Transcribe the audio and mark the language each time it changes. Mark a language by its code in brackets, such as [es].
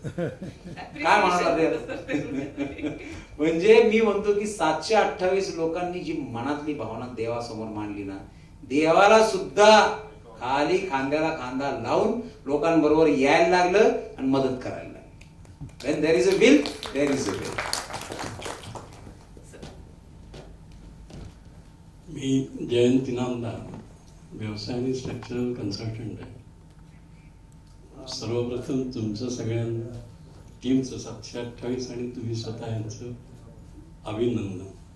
[mr] काय म्हणाला ते? म्हणजे मी म्हणतो की 728 लोकांनी जी मनातली भावना देवासमोर मांडली ना, देवाला सुद्धा खाली खांद्याला खांदा लावून लोकांबरोबर यायला लागलं आणि मदत करायला लागलं. [en] When there is a will, there is a way. [mr] मी जयंत इनामदार, व्यवसाय आणि स्ट्रक्चरल कन्सल्टंट आहे. सर्वप्रथम तुमचं सगळ्यांना टीमचं 728 आणि तुम्ही स्वतः यांचं अभिनंदन.